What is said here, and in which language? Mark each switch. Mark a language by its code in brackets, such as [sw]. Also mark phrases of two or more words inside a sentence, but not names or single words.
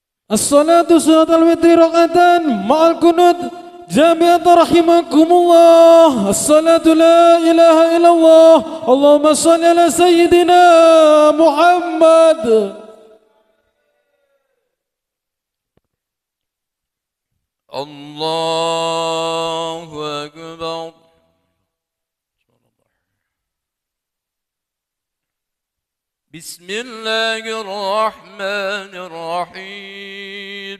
[ar] الصلاة صلاة الوتر ركعة مع القنوت جامعة رحمكم الله. الصلاة لا إله إلا الله. اللهم صل على سيدنا محمد. الله أكبر. Bismillahirrahmanirrahim.